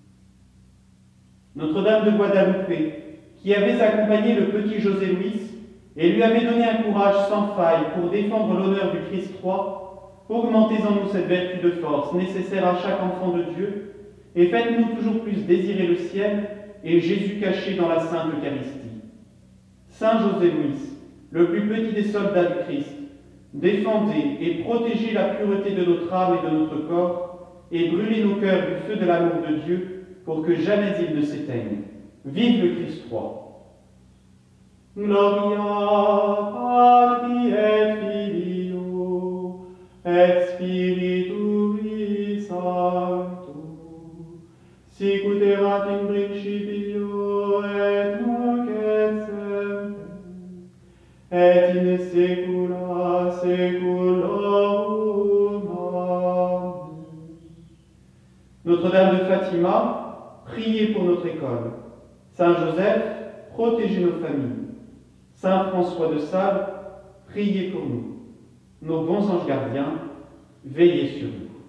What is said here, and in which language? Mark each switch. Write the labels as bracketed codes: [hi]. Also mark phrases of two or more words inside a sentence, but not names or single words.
[fr] Notre-Dame de Guadalupe, qui avait accompagné le petit José Luis et lui avait donné un courage sans faille pour défendre l'honneur du Christ roi, augmentez en nous cette vertu de force nécessaire à chaque enfant de Dieu, et faites-nous toujours plus désirer le ciel et Jésus caché dans la Sainte Eucharistie. Saint José Luis, le plus petit des soldats du Christ, défendez et protégez la pureté de notre âme et de notre corps, et brûlez nos cœurs du feu de l'amour de Dieu, pour que jamais il ne s'éteigne. Vive le Christ roi. [la] Gloria Patri et Filio et Spiritui Sancto, sic ut erat in principio et nunc et semper, et in saecula saeculorum. Amen. [fr] Notre-Dame de Fatima, priez pour notre école. Saint Joseph, protégez nos familles. Saint François de Sales, priez pour nous. Nos bons anges gardiens, veillez sur nous.